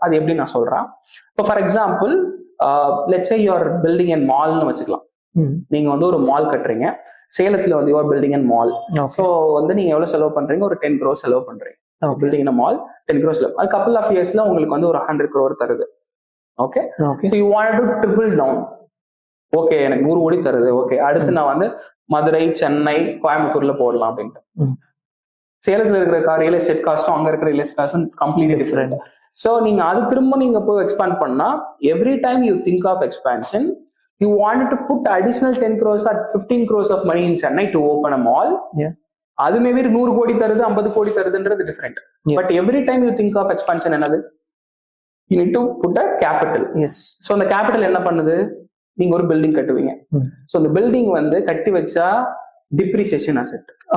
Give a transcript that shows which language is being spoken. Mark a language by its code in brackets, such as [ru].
[ta] அது எப்படி நான் சொல்றேன், இப்போ [en] For example let's say you are building a mallனு வச்சுக்கலாம். [ta] நீங்க வந்து ஒரு மால் கட்டுறீங்க சேலத்துல, வந்து [en] you are building a mall. [ta] So வந்து நீங்க எவ்வளவு செலவு பண்றீங்க, ஒரு 10 crore செலவு பண்றீங்க. [en] Okay. building in a mall 10 crores a couple of yearsல உங்களுக்கு வந்து ஒரு 100 crore தருது. Okay, Okay. so you wanted to triple down. [ta] Okay, எனக்கு 100 கோடி தருது. ஓகே, அடுத்து நான் வந்து மதுரை, சென்னை, கோயம்புத்தூர்ல போடலாம் அப்படின்ட்டு. சேலத்துல இருக்கிற ரியல் எஸ்டேட் காஸ்டும் அங்க இருக்கிற real estate காஸ்டும் completely different. So நீங்க அது திரும்ப நீங்க போய் எக்ஸ்பேண்ட் பண்ணா [en] Every time you think of expansion you wanted to put additional 10 crores or 15 crores of money in Chennai to open a mall. Yeah. [ta] அது maybe 100 கோடி தருது, 50 கோடி தருதுன்றது different. [en] But every time you think of expansion என்னது, you need to put a capital. Yes. [ta] So அந்த capital என்ன பண்ணுது, நீங்க ஒரு பில்டிங் கட்டுவீங்க. ஸோ அந்த பில்டிங் வந்து கட்டி வச்சா டிப்ரிசியேஷன் அசெட்.